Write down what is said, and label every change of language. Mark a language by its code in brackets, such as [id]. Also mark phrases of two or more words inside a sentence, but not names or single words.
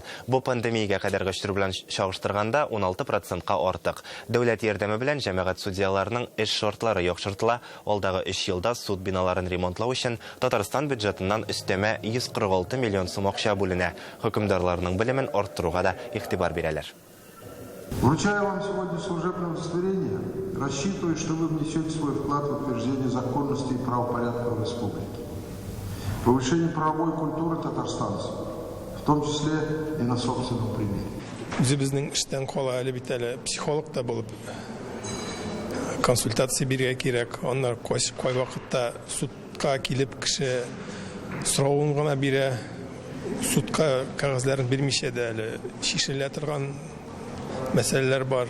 [tt] Бу пандемиягә кадәрге эштер белән чагыштырганда 16%-ка артык. Дәүләт ярдәме белән җәмәгать судьяларының эш шартлары яхшыртыла. Алдагы 3 елда суд биналарын ремонтлау өчен Татарстан бюджетыннан өстәмә 146 миллион сум акча бүленә. Хөкемдарларның белемен арттыруга да игътибар бирәләр. [ru] Вручаю вам сегодня служебное удостоверение. Рассчитываю, что вы внесете свой вклад в утверждение законности и правопорядка в республике. Повышение правовой культуры татарстанцев, в том числе и на собственном примере. [tt] Үзебезнең эштән кала әле бит әле психолог та булып консультация бирергә кирәк. Аннар кай вакытта судка килеп кеше соравын гына бирә. Судка кагазларын бирмичә дә әле шишелә торган мәсьәләләр бар.